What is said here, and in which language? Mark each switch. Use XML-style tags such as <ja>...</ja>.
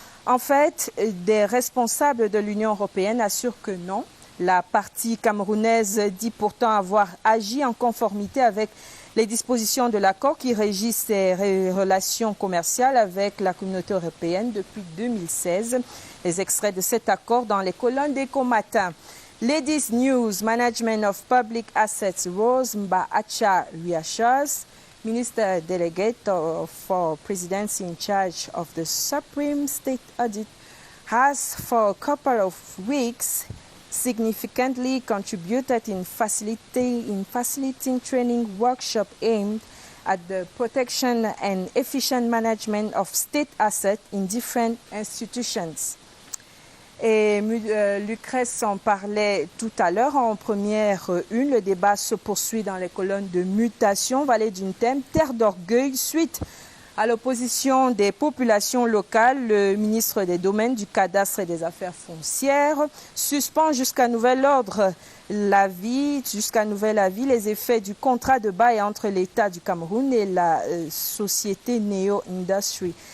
<fr>En fait, des responsables de l'Union européenne assurent que non. La partie camerounaise dit pourtant avoir agi en conformité avec les dispositions de l'accord qui régissent ses relations commerciales avec la communauté européenne depuis 2016. Les extraits de cet accord dans les colonnes d'Éco Matin.</fr> <en>Ladies News, Management of Public Assets, Rose Mbaacha reassures, Minister Delegate for Presidency in charge of the Supreme State Audit, has for a couple of weeks significantly contributed in facilitating training workshop aimed at the protection and efficient management of state assets in different institutions.</en> <fr>Et Lucrèce en parlait tout à l'heure en première une. Le débat se poursuit dans les colonnes de Mutation, Vallée d'une Thème, Terre d'orgueil, suite à l'opposition des populations locales. Le ministre des Domaines, du Cadastre et des Affaires foncières suspend jusqu'à nouvel ordre jusqu'à nouvel avis les effets du contrat de bail entre l'État du Cameroun et la société Neo Industry.</fr>